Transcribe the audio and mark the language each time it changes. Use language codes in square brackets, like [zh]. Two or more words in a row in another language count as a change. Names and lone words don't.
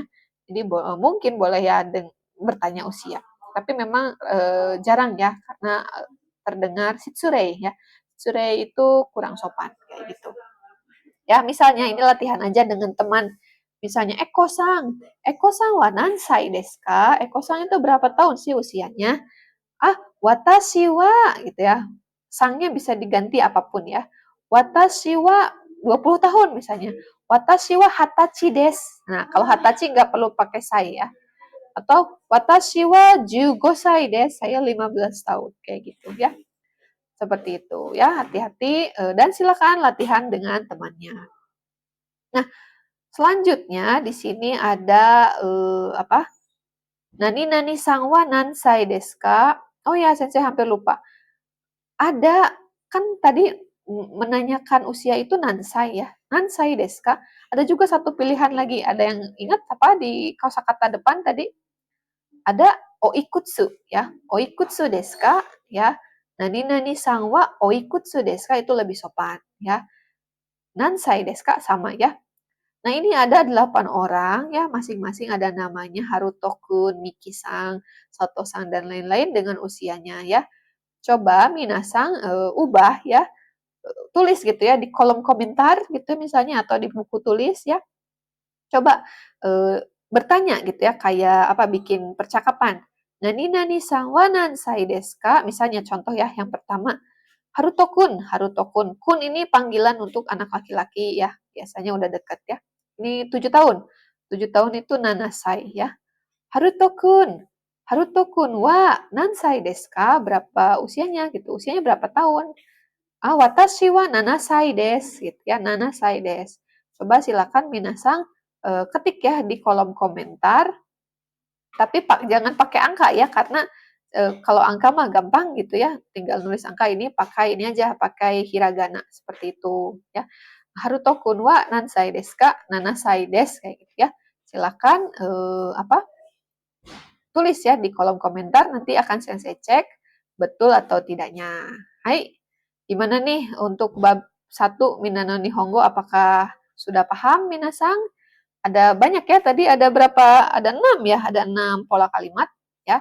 [id] Jadi mungkin boleh ya bertanya usia. Tapi memang jarang ya karena terdengar shitsurei ya. Shitsurei itu kurang sopan kayak gitu. Ya, misalnya ini latihan aja dengan teman. [ja] Misalnya Ekoさんは何歳ですか? [id] Eko-sang itu berapa tahun sih usianya? [ja] 私は [id] gitu ya. Sangnya bisa diganti apapun ya. [ja] 私は [id] 20 tahun misalnya. [ja] 私は二十歳です. [id] Nah, kalau hatachi nggak perlu pakai sai ya. [ja] Atau 私は15歳です. [id] Saya 15 tahun. Kayak gitu ya. Seperti itu ya. Hati-hati dan silakan latihan dengan temannya. Nah, selanjutnya di sini ada apa? [ja] 何さんは何歳ですか? [id] Oh ya, Sensei hampir lupa. Ada kan tadi menanyakan usia itu nansai ya. [ja] 何歳ですか? [id] Ada juga satu pilihan lagi. Ada yang ingat apa di kosakata depan tadi? Ada oikutsu ya. [ja] おいくつですか? [id] Ya. [ja] 何さんはおいくつですか? [id] Itu lebih sopan ya. [ja] 何歳ですか? [id] Sama ya. Nah, ini ada 8 orang ya, masing-masing ada namanya Haruto-kun, Miki-san, Sato-san, dan lain-lain dengan usianya ya. Coba minasang ubah ya, tulis gitu ya di kolom komentar gitu misalnya atau di buku tulis ya. Coba bertanya gitu ya, kayak apa bikin percakapan. [ja] 何さんは何歳ですか? [id] Misalnya contoh ya, yang pertama Haruto-kun, Haruto-kun. Kun ini panggilan untuk anak laki-laki ya. Biasanya udah deket ya. Ini 7 tahun. 7 tahun itu nanasai ya. [ja] Haruto-kun, Haruto-kun wa nansai desu ka? [id] Berapa usianya gitu. Usianya berapa tahun? [ja] あ、私は七歳です [id] gitu ya. [ja] 七歳です. [id] Coba silakan minasang ketik ya di kolom komentar. Tapi jangan pakai angka ya, karena kalau angka mah gampang gitu ya, tinggal nulis angka ini pakai ini aja, pakai hiragana seperti itu ya. [ja] Harutoくんは何歳ですか? 七歳です [id] kayak gitu ya. Silakan apa? Tulis ya di kolom komentar, nanti akan saya cek betul atau tidaknya. Hai, gimana nih untuk bab 1 Minano Nihongo, apakah sudah paham minasang? Ada banyak ya, tadi ada berapa? Ada 6 ya, ada 6 pola kalimat ya.